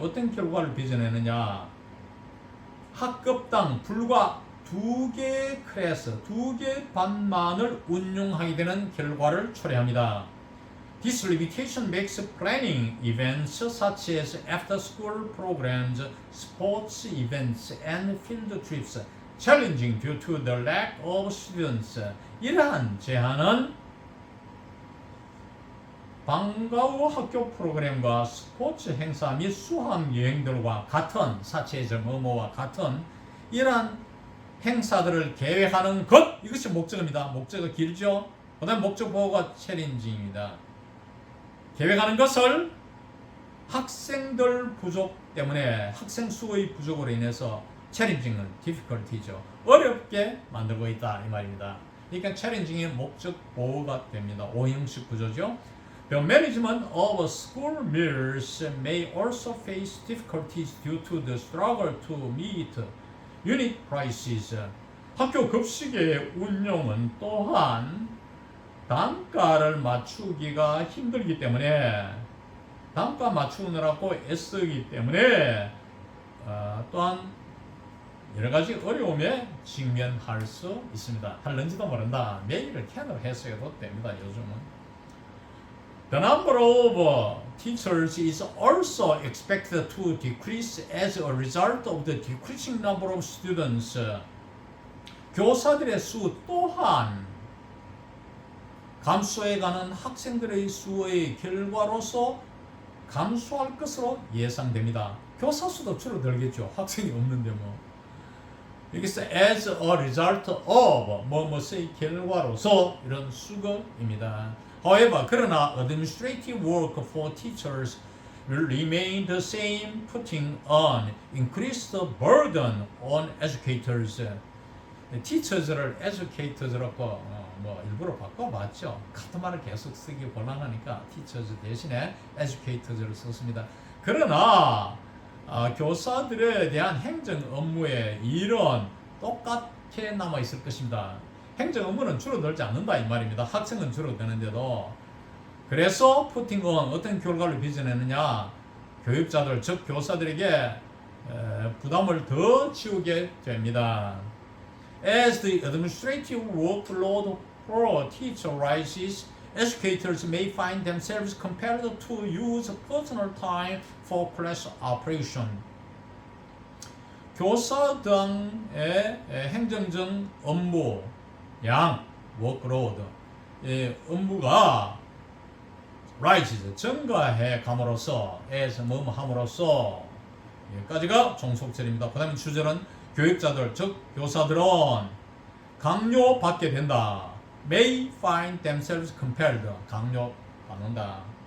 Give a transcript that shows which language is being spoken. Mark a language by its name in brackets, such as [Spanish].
[Korean] 어떤 결과를 빚어내느냐? 학급당 불과 2개 클래스, 2개 반만을 운용하게 되는 결과를 초래합니다. [English] This limitation makes planning events such as after-school programs, sports events, and field trips challenging due to the lack of students. [Korean] 이러한 제한은 방과 후 학교 프로그램과 스포츠 행사 및 수학 여행들과 같은, [English] such as [Korean] 뭐뭐와 같은 이러한 행사들을 계획하는 것, 이것이 목적입니다. 목적이 길죠. 그 다음 목적 보호가 챌린징입니다. 계획하는 것을 학생들 부족 때문에, 학생 수의 부족으로 인해서 챌린징은 difficulty죠. 어렵게 만들고 있다 이 말입니다. 그러니까 챌린징의 목적 보호가 됩니다. 오형식 구조죠. [English] The management of school meals may also face difficulties due to the struggle to meet unit prices. [Korean] 학교 급식의 운용은 또한 단가를 맞추기가 힘들기 때문에, 단가 맞추느라고 애쓰기 때문에 또한 여러 가지 어려움에 직면할 수 있습니다. 할는지도 모른다. 메일을 캔으로 했어도 됩니다. 요즘은. [English] The number of teachers is also expected to decrease as a result of the decreasing number of students. [Korean] 교사들의 수 또한 감소해가는 학생들의 수의 결과로서 감소할 것으로 예상됩니다. 교사 수도 줄어들겠죠. 학생이 없는데 뭐. 여기서 [English] as a result of [Korean] 뭐뭐의 결과로서 이런 수거입니다. [English] However, 그러나 administrative work for teachers will remain the same, putting an increased burden on educators. [Korean] teachers를 educators라고 뭐 일부러 바꿔봤죠. 같은 말을 계속 쓰기 곤란하니까 teachers 대신에 educators를 썼습니다. 그러나 교사들에 대한 행정 업무의 일은 똑같게 남아 있을 것입니다. 행정 업무는 줄어들지 않는다 이 말입니다. 학생은 줄어드는데도. 그래서 [English] putting on [Korean] 어떤 결과를 빚어내느냐, 교육자들 즉 교사들에게 부담을 더 지우게 됩니다. [English] As the administrative workload for a teacher rises, educators may find themselves compelled to use personal time for class operation. [Korean] 교사당의 행정적 업무 양, workload, 업무가 rises, 증가해 감으로써, as 뭐뭐 함으로써, 여기까지가 종속절입니다. 그 다음에 주절은 교육자들, 즉 교사들은 강요받게 된다. [English] may find themselves compelled, 강요받는다.